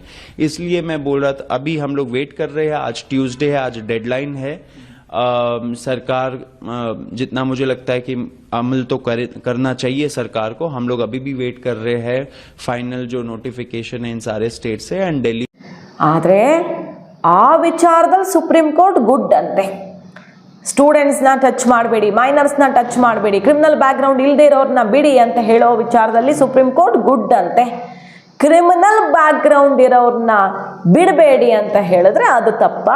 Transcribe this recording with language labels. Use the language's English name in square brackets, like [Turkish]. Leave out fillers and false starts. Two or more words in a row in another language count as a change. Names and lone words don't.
[Hindi] इसलिए मैं बोल रहा था, अभी हम लोग वेट कर रहे हैं, आज ट्यूसडे है, आज डेडलाइन है. सरकार जितना मुझे लगता है कि अमल तो करना चाहिए सरकार को, हम लोग अभी भी वेट कर रहे हैं फाइनल जो नोटिफिकेशन है इन सारे स्टेट से एंड दिल्ली. [Kannada] ಆದರೆ ಆ ವಿಚಾರದಲ್ಲಿ ಸುಪ್ರೀಂ ಕೋರ್ಟ್ ಗುಡ್ ಅಂತೆ. ಸ್ಟೂಡೆಂಟ್ಸ್ನ ಟಚ್ ಮಾಡಬೇಡಿ, ಮೈನರ್ಸ್ನ ಟಚ್ ಮಾಡಬೇಡಿ, [English] criminal background [Kannada] ಇಲ್ಲದೆ ಇರೋರನ್ನ ಬಿಡಿ ಅಂತ ಹೇಳೋ ವಿಚಾರದಲ್ಲಿ ಸುಪ್ರೀಂ ಕೋರ್ಟ್ ಗುಡ್ ಅಂತೆ. [English] criminal background [Kannada] ಇರೋರನ್ನ ಬಿಡಬೇಡಿ ಅಂತ ಹೇಳಿದ್ರೆ ಅದು ತಪ್ಪಾ?